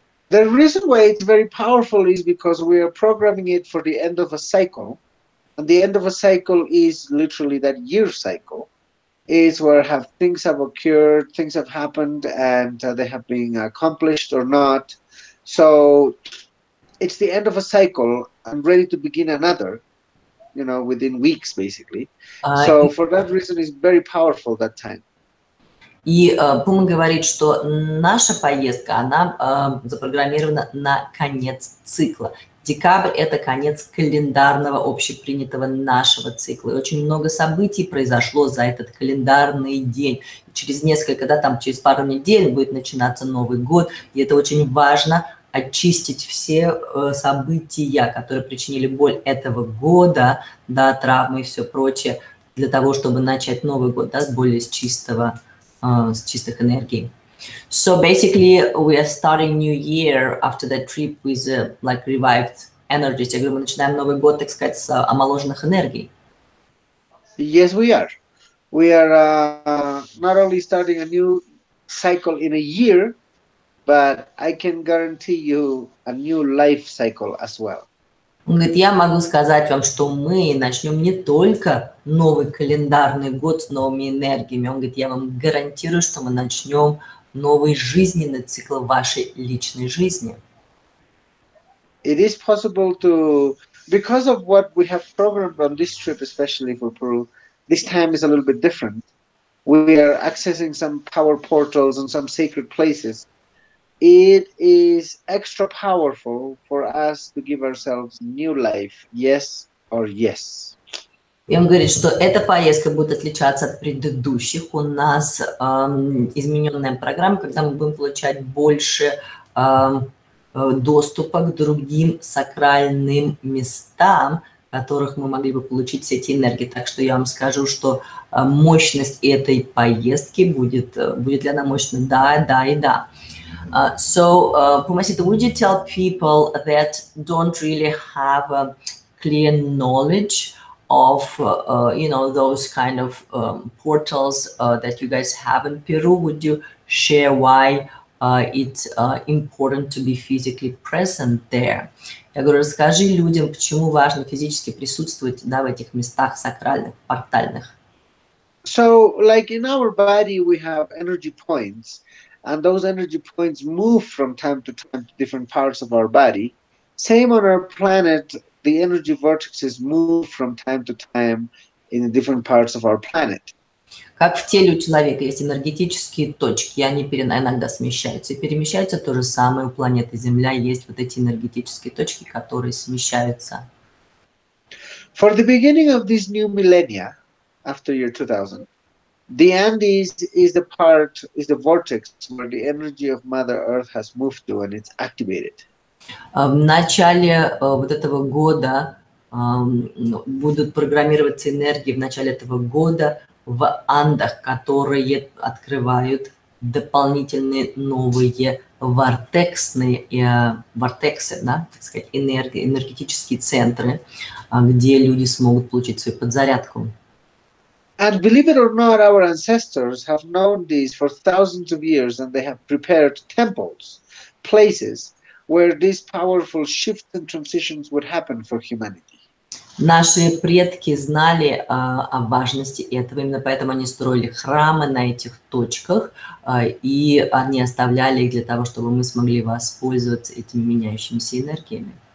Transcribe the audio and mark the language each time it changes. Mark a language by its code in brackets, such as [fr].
[en] The reason why it's very powerful is because we are programming it for the end of a cycle. And the end of a cycle is literally that year cycle. Is where things have occurred, things have happened, and they have been accomplished or not. So it's the end of a cycle. I'm ready to begin another, within weeks, basically. So for that reason, it's very powerful that time. [ru] И Пума говорит, что наша поездка, она запрограммирована на конец цикла. Декабрь – это конец календарного, общепринятого нашего цикла. И очень много событий произошло за этот календарный день. И через несколько, через пару недель будет начинаться Новый год. И это очень важно – очистить все события, которые причинили боль этого года, да, травмы и все прочее, для того, чтобы начать Новый год, да, с более чистых энергий. [en] So basically, we are starting new year after that trip with like revived energies. [ru] Я говорю, мы начинаем Новый год, так сказать, с омоложенных энергий. [en] Yes, we are. We are not only starting a new cycle in a year, but I can guarantee you a new life cycle as well. Он говорит, я могу сказать вам, что мы начнем не только новый календарный год с новыми энергиями. Он говорит, я вам гарантирую, что мы начнем новый жизненный цикл вашей личной жизни. It is possible to, because of what we have programmed on this trip, especially for Peru, this time is a little bit different. We are accessing some power portals and some sacred places. It is extra powerful for us to give ourselves new life, yes or yes. [ru] И он говорит, что эта поездка будет отличаться от предыдущих. У нас измененная программа, когда мы будем получать больше доступа к другим сакральным местам, в которых мы могли бы получить все эти энергии. Так что я вам скажу, что мощность этой поездки будет ли она мощной? Да, да и да. [en] So, Pumasita, would you tell people that don't really have a clear knowledge of, those kind of portals that you guys have in Peru? Would you share why it's important to be physically present there? [ru] Я говорю, расскажи людям, почему важно физически присутствовать, да, в этих местах сакральных, портальных. [en] So, like in our body, we have energy points. And those energy points move from time to time to different parts of our body. Same on our planet, the energy vortexes move from time to time in the different parts of our planet. [ru] Как в теле у человека есть энергетические точки, и они иногда смещаются и перемещаются, то же самое у планеты Земля есть вот эти энергетические точки, которые смещаются. [en] For the beginning of this new millennia, after year 2000, the end is the vortex where the energy of Mother Earth has moved to and it's activated. [ru] В начале вот этого года будут программироваться энергии в начале этого года в Андах, которые открывают дополнительные новые вортексы, да, так сказать, энергетические центры, где люди смогут получить свою подзарядку. [en] And believe it or not, our ancestors have known this for thousands of years, and they have prepared temples, places where these powerful shifts and transitions would happen for humanity. [ru] Наши предки знали о важности этого, именно поэтому они строили храмы на этих точках, и они оставляли их для того, чтобы мы смогли воспользоваться этими меняющимися энергиями.